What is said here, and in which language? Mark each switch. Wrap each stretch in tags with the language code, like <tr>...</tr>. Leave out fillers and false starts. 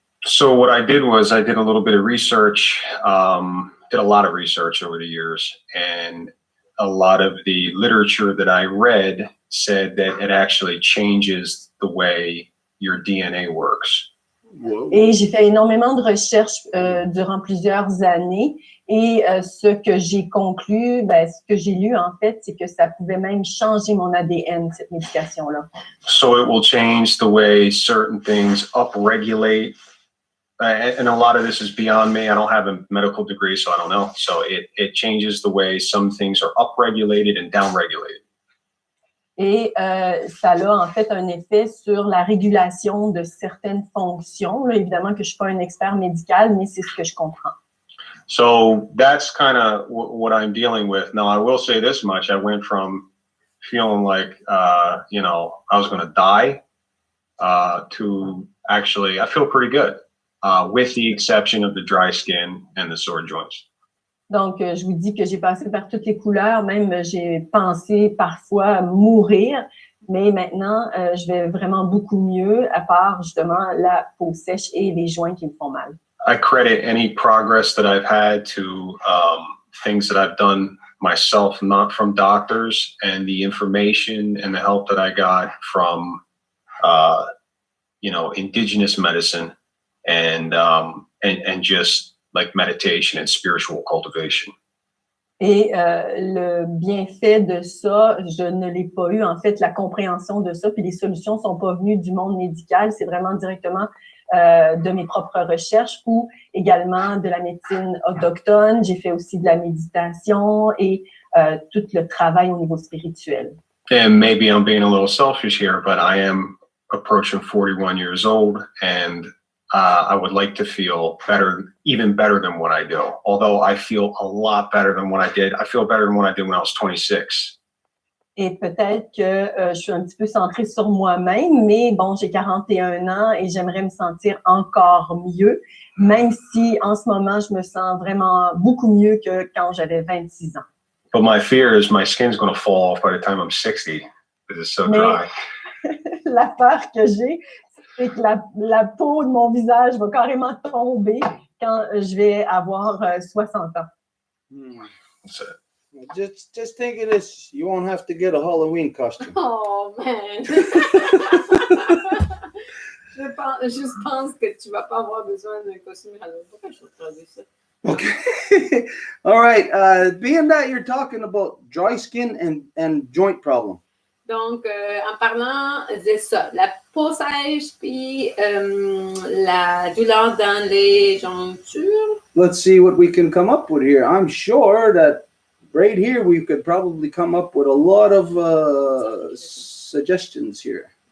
<en>So what I did was I did a little bit of research, did a lot of research over the years, and a lot of the literature that I read said that it actually changes the way your DNA works. Whoa.</en> <fr>Et j'ai fait énormément de recherches durant plusieurs années et ce que j'ai conclu, ce que j'ai lu en fait, c'est que ça pouvait même changer mon ADN, cette médication-là.</fr> <en>So it will change the way certain things upregulate. And a lot of this is beyond me. I don't have a medical degree, so I don't know. So it changes the way some things are upregulated and downregulated.</en> <fr>Et ça a en fait un effet sur la régulation de certaines fonctions. Là, évidemment que je ne suis pas un expert médical, mais c'est ce que je comprends.</fr> <en>So that's kind of what I'm dealing with. Now, I will say this much. I went from feeling like, I was going to die to actually, I feel pretty good with the exception of the dry skin and the sore joints.</en> <fr>Donc, je vous dis que j'ai passé par toutes les couleurs, même j'ai pensé parfois mourir, mais maintenant, je vais vraiment beaucoup mieux, à part justement la peau sèche et les joints qui me font mal.</fr> <en>I credit any progress that I've had to things that I've done myself, not from doctors, and the information and the help that I got from, indigenous medicine and just like meditation and spiritual cultivation.</en> <fr>Et le bienfait de ça, je ne l'ai pas eu. En fait, la compréhension de ça, puis les solutions ne sont pas venues du monde médical. C'est vraiment directement de mes propres recherches ou également de la médecine autochtone. J'ai fait aussi de la méditation et tout le travail au niveau spirituel.</fr> <en>And maybe I'm being a little selfish here, but I am approaching 41 years old, and I would like to feel better, even better than what I do. Although I feel a lot better than what I did. I feel better than what I did when I was 26.</en> <fr>Et peut-être que je suis un petit peu centrée sur moi-même, mais bon, j'ai 41 ans et j'aimerais me sentir encore mieux, même si en ce moment, je me sens vraiment beaucoup mieux que quand j'avais 26 ans.</fr> <en>But my fear is my skin's going to fall off by the time I'm 60 because it's so dry.</en> <fr>La peur que j'ai, c'est que la peau de mon visage va carrément tomber quand je vais avoir 60 ans.</fr> <en>So, Just think of this. You won't have to get a Halloween costume. Oh, man!</en> <fr>Je pense que tu vas pas avoir besoin d'un costume Halloween. Pourquoi je traduis ça?</fr> <en>Okay. All right. Being that you're talking about dry skin and joint problem.</en> <fr>Donc, en parlant de ça, la peau sèche puis la douleur dans les jointures,</fr> <en>Let's see what we can come up with here. I'm sure that right here we could probably come up with a lot of suggestions here.</en>